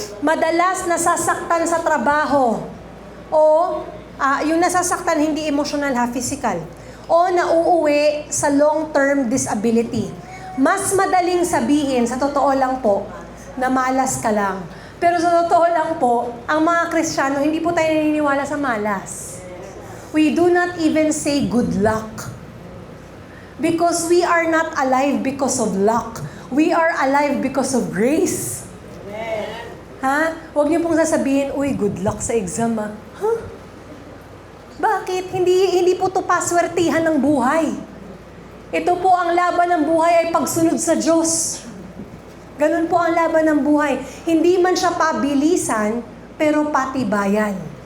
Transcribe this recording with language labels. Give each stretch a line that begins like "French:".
Filipino: Madalas nasasaktan sa trabaho. O yung nasasaktan hindi emotional ha, physical. O nauuwi sa
English: long-term disability.
Filipino: Mas madaling sabihin, sa totoo lang po, na malas ka lang. Pero sa totoo lang po, ang mga Kristiyano, hindi po tayo naniniwala sa malas.
English: We do not even say good luck. Because we are not alive because of luck. We are alive because of grace. Ha?
Filipino: Huwag niyo pong sasabihin, uy,
English: good luck
Filipino: sa exam, ha? Huh? Bakit? Hindi po ito paswertihan ng buhay. Ito po ang laban ng buhay ay pagsunod sa Diyos. Ganun po ang laban ng buhay. Hindi man siya pabilisan, pero patibayan.